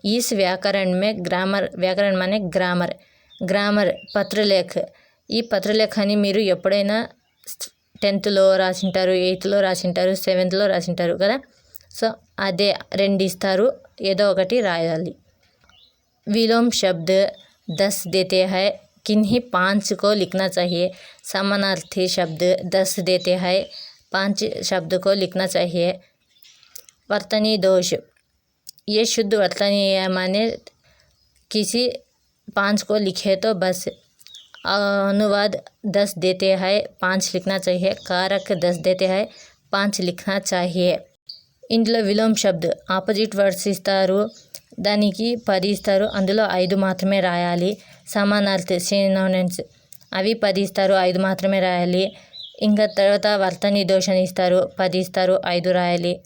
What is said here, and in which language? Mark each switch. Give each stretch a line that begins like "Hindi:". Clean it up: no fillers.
Hindi: इस व्याकरण में ग्रामर, व्याकरण माने ग्रामर, पत्रलेख,
Telugu: ఈ పత్రలేఖాన్ని మీరు ఎప్పుడైనా 10th రాసింటారు, 8th రాసింటారు, 7th రాసింటారు కదా. సో అదే 2 ఇస్తారు, ఏదో ఒకటి రాయాలి.
Hindi: विलोम शब्द 10 देते हैं, किन्हीं 5 को लिखना चाहिए. समानार्थी शब्द 10 देते हैं, 5 शब्द को लिखना चाहिए. वर्तनी दोष, ये शुद्ध वर्तनीय माने किसी 5 को लिखे तो बस. अनुवाद 10 देते हैं, 5 लिखना चाहिए. कारक 10 देते हैं, 5 लिखना चाहिए.
Telugu: ఇందులో విలోమ్ శబ్ద్ ఆపోజిట్ వర్డ్స్ ఇస్తారు, దానికి 10 ఇస్తారు, అందులో 5 మాత్రమే రాయాలి. సమానార్థి సినోనిమ్స్ అవి 10 ఇస్తారు, 5 మాత్రమే రాయాలి. ఇంకా తర్వాత వర్తని దోషం ఇస్తారు, 10 ఇస్తారు, 5 రాయాలి.